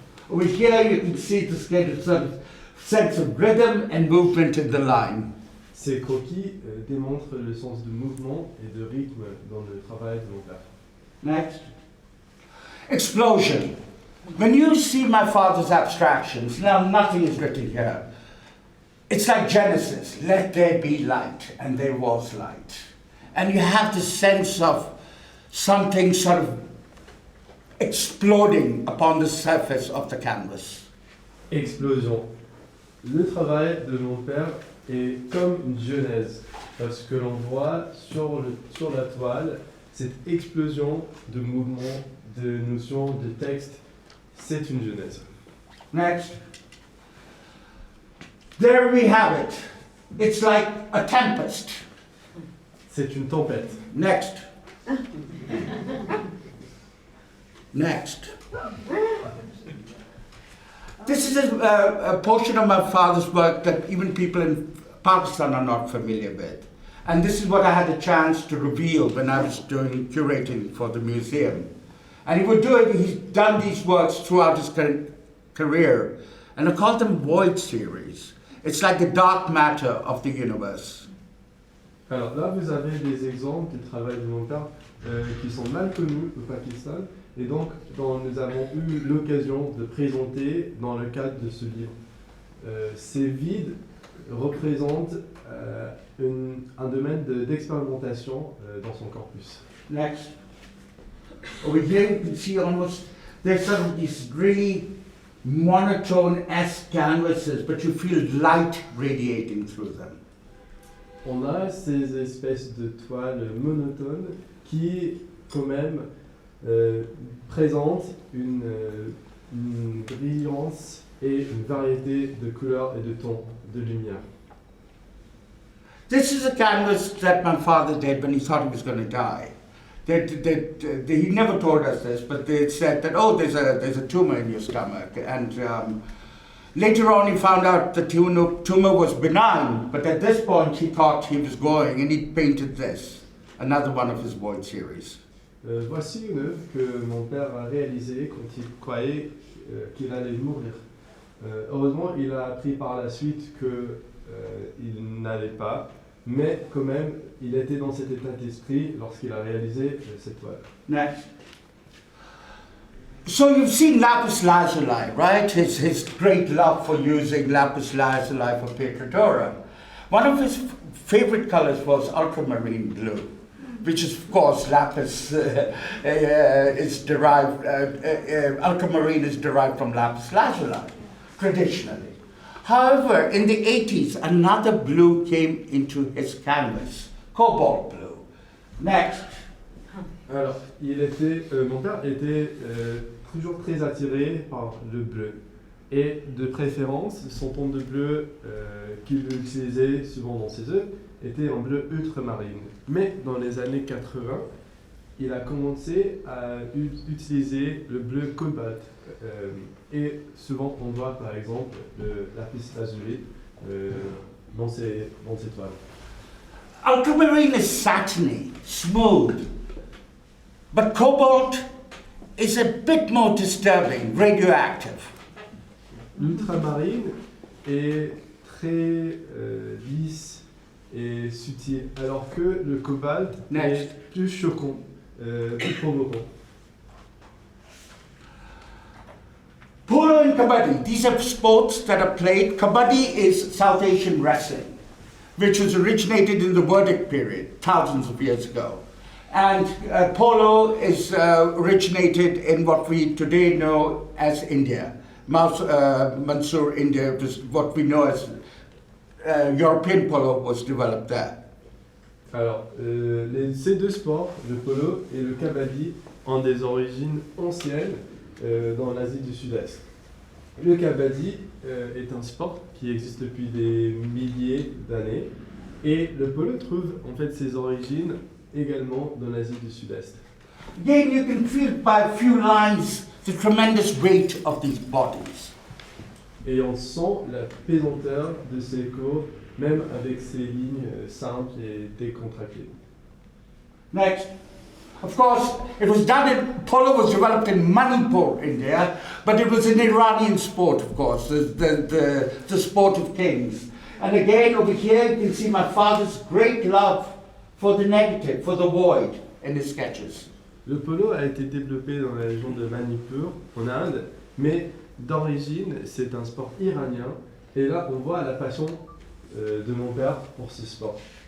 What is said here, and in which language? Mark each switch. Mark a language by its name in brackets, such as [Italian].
[English] Over here you can see this kind of sense of rhythm and movement in the line. [French] Ces croquis démontrent le sens de mouvement et de rythme dans le travail de mon père. [English] Next. Explosion. When you see my father's abstractions, now nothing is written here. It's like Genesis, let there be light, and there was light. And you have the sense of something sort of exploding upon the surface of the canvas. Explosion. [French] Le travail de mon père est comme une genèse, parce que l'on voit sur la toile cette explosion de mouvements, de notions, de textes. C'est une genèse. [English] Next. There we have it. It's like a tempest. [French] C'est une tempête. [English] Next. Next. This is a portion of my father's work that even people in Pakistan are not familiar with. And this is what I had a chance to reveal when I was doing curating for the museum. And he's done these works throughout his career. And I call them void series. It's like the dark matter of the universe. [French] Alors là, vous avez des exemples du travail de mon père qui sont mal connus au Pakistan. Et donc, nous avons eu l'occasion de présenter dans le cadre de ce livre. Ces vides représentent un domaine d'expérimentation dans son corpus. [English] Next. Over here you can see almost, there's sort of these really monotone-esque canvases, but you feel light radiating through them. [French] On a ces espèces de toiles monotones qui, quand même, présentent une brillance et une variété de couleurs et de tons, de lumière. [English] This is a canvas that my father did when he thought he was going to die. He never told us this, but they said that, oh, there's a tumor in your stomach. And later on he found out the tumor was benign, but at this point he thought he was going, and he painted this, another one of his void series. [French] Voici une œuvre que mon père a réalisée quand il croyait qu'il allait mourir. Heureusement, il a appris par la suite qu'il n'allait pas, mais quand même, il était dans cet état d'esprit lorsqu'il a réalisé cette toile. [English] Next. So you've seen lapis lazuli, right? His great love for using lapis lazuli for pictorial. One of his favorite colors was ultramarine blue, which is, of course, lapis is derived, ultramarine is derived from lapis lazuli, traditionally. However, in the 80s, another blue came into his canvas, cobalt blue. Next. [French] Alors, mon père était toujours très attiré par le bleu. Et de préférence, son ton de bleu qu'il utilisait souvent dans ses œuvres était en bleu ultramarine. Mais dans les années 80, il a commencé à utiliser le bleu cobalt. Et souvent, on voit par exemple le lapis lazuli dans ses toiles. [English] Ultramarine is satiny, smooth, but cobalt is a bit more disturbing, radioactive. [French] L'ultramarine est très lisse et subtil, alors que le cobalt est plus choquant, plus provoquant. [English] Polo and Kabaddi, these are sports that are played. Kabaddi is South Asian wrestling, which was originated in the Vedic period, thousands of years ago. And polo is originated in what we today know as India. Mysore, India, what we know as European polo was developed there. [French] Alors, ces deux sports, le polo et le kabaddi, ont des origines anciennes dans l'Asie du Sud-Est. Le kabaddi est un sport qui existe depuis des milliers d'années et le polo trouve en fait ses origines également dans l'Asie du Sud-Est. [English] Again, you can feel by a few lines the tremendous weight of these bodies. [French] Et on sent la pesanteur de ces corps, même avec ces lignes simples et décontractées. [English] Next. Of course, polo was developed in Manipur, India, but it was an Iranian sport, of course, the sport of kings. And again, over here, you can see my father's great love for the negative, for the void, in his sketches. [French] Le polo a été développé dans la région de Manipur, en Inde, mais d'origine, c'est un sport iranien. Et là, on voit la passion de mon père pour ce sport.